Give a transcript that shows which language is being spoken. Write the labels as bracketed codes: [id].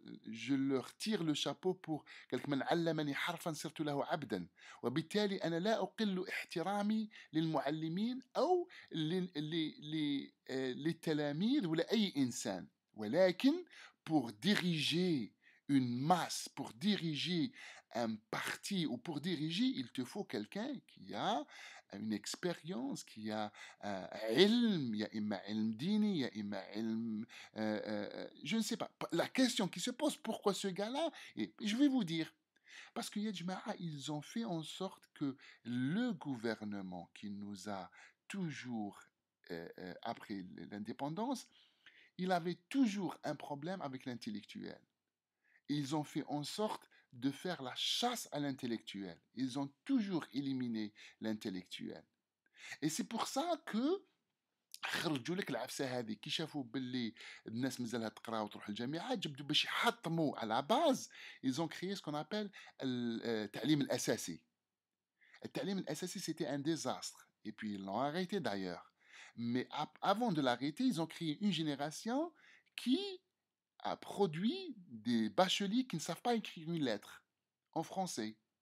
[fr] je leur tire le chapeau pour quelques [ar] من علمني حرفا صرت له عبدا، وبالتالي انا لا اقل احترامي للمعلمين او للتلاميذ ولا اي انسان، ولكن [fr] pour diriger une masse, pour diriger un parti ou pour diriger, il te faut quelqu'un qui a une expérience, qui a [ar] علم، يا إما علم [fr] ديني، يا إما علم je ne sais pas. La question qui se pose, pourquoi ce gars-là? Et je vais vous dire. Parce que Yadjma'a, ils ont fait en sorte que le gouvernement qui nous a toujours, après l'indépendance, il avait toujours un problème avec l'intellectuel. Ils ont fait en sorte de faire la chasse à l'intellectuel. Ils ont toujours éliminé l'intellectuel. Et c'est pour ça que [ar] خرجوا لك العفسه هذه كي شافوا باللي الناس مازالها تقرا وتروح الجامعات، جبدوا باش يحطموا على باز. [fr] ils ont créé ce qu'on appelle التعليم الاساسي. التعليم الاساسي c'était un désastre et puis ils l'ont arrêté d'ailleurs. Mais avant de l'arrêter, ils ont créé une génération qui a produit des bacheliers qui ne savent pas écrire une lettre en français.